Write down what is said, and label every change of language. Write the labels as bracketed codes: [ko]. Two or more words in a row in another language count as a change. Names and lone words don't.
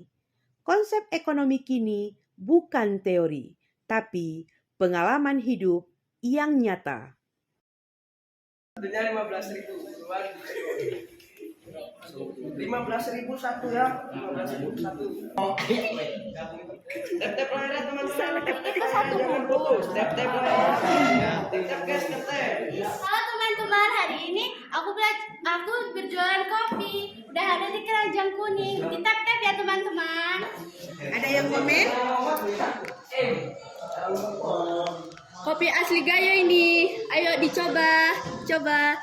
[id] Konsep ekonomi kini bukan teori, tapi pengalaman hidup yang nyata. 15.000 keluar 15.000 satu ya, 15.000 satu. Tep-tep layar teman-teman. Jangan putus, tep-tep layar. Tep-tep guys, tep-tep. Halo teman-teman, hari ini aku berjualan kopi. Udah ada di keranjang kuning. Di tap-tap ya teman-teman. Ada yang komen? Kopi asli Gayo ini. Ayo dicoba. Coba.